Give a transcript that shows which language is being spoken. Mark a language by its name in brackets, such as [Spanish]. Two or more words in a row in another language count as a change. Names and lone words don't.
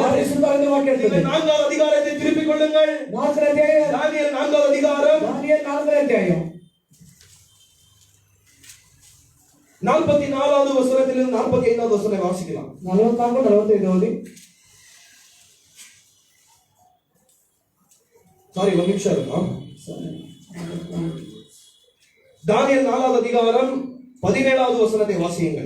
[Kannada] ಆರಾಧಿಸುತ್ತಾರೆ ಎಂದು ವಾಕ್ಯ ಹೇಳ್ತದೆ. [Tamil] 4வது அதிகாரத்தை திருப்பிக் கொள்ளுங்கள். [Kannada] 4ನೇ ಅಧ್ಯಾಯ [Tamil] தானியேல் 4வது அதிகாரம் [Kannada] ದಾನಿಯೇಲ 4ನೇ ಅಧ್ಯಾಯ [Tamil] 44வது வசனத்திலிருந்து 45வது வசனம் வாசிக்கலாம். [Kannada] 44 45 ஓದಿ. [Tamil] சாரி, ஒரு நிமிஷம் இருக்கும். தானியேல் 4வது அதிகாரம் 17வது வசனத்தை வாசியுங்கள்.